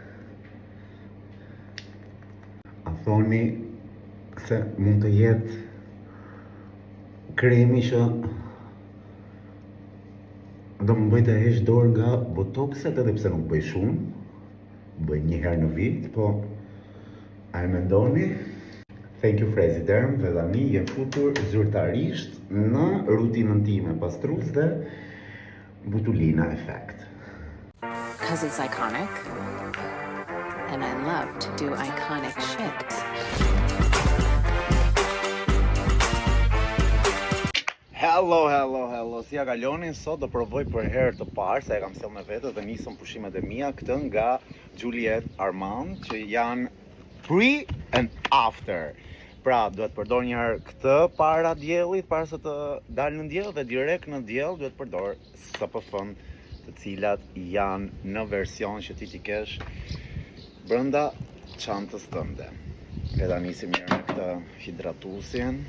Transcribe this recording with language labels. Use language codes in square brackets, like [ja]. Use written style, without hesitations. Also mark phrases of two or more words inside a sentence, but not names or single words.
[sq] A thoni se mund të jetë kremi që do më bëj të heq dorë nga botoxet, edhe pse nuk bëj shumë, bëj një herë në vit, po a e mendoni? [en] Thank you [sq] Fresiderm, dhe tani jem futur zyrtarisht në rutinën time pastrues dhe Butulina Effect. [en] Because it's iconic, and I love to do iconic shit. Hello, [sq] si ja kaloni, sot do provoj për herë të parë, se e kam sjellë me vete dhe nisëm pushimet e mia, këtë nga Juliette Armand, që janë [en] pre and after. [sq] Pra, duhet përdor një herë këtë para diellit, para se të dalë në diell, dhe direkt në diell duhet përdor SPF-n, të cilat janë në version që ti kesh brenda çantës tënde. Le ta nisim mirë me këtë hidratuesin.